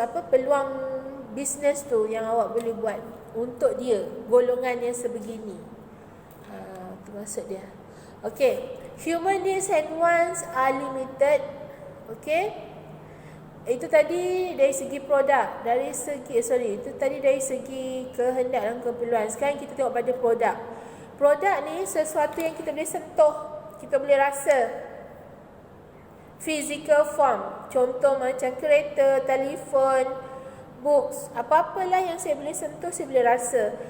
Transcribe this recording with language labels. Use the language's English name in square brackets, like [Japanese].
[Malay] Peluang bisnes tu yang awak boleh buat untuk dia, golongan yang sebegini. Itu maksud dia. [English] Okay, human needs and wants are limited. [Malay] Okay, itu tadi dari segi produk, itu tadi dari segi kehendak dan keperluan. Sekarang kita tengok pada produk. Produk ni sesuatu yang kita boleh sentuh, kita boleh rasa. [English] Physical form, [Malay] contoh macam kereta, telefon, books, apa-apalah yang saya boleh sentuh, saya boleh rasa.